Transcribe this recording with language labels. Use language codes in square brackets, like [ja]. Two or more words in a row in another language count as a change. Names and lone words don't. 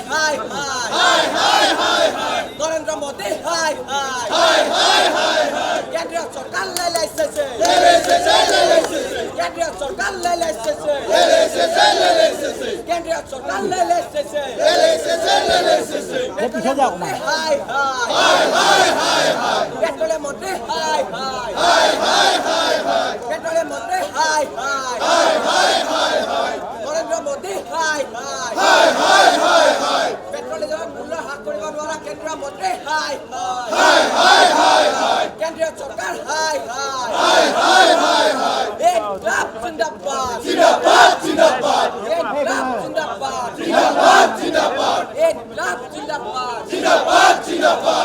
[bn] হাই হাই হাই হাই হাই নরেন্দ্র মোদি হাই হাই হাই হাই হাই কেন্দ্রীয় সরকার লেলেছে কেন্দ্রীয় সরকার লেলেছে কেন্দ্রীয় সরকার লেলেছে হাই হাই হাই হাই পেট্রোলের মন্ত্রী হাই হাই হাই হাই হাই পেট্রোলের মন্ত্রী হাই হাই নরেন্দ্র মোদি হাই [as] হাই পেট্রোলের মূল্য হ্রাস কৰিব নোৱাৰা কেন্দ্ৰীয় মন্ত্ৰী হাই হাই কেন্দ্ৰীয় চৰকাৰ হাই হাই [hi] इंक़लाब ज़िंदाबाद ज़िंदाबाद ज़िंदाबाद इंक़लाब ज़िंदाबाद ज़िंदाबाद ज़िंदाबाद इंक़लाब ज़िंदाबाद ज़िंदाबाद ज़िंदाबाद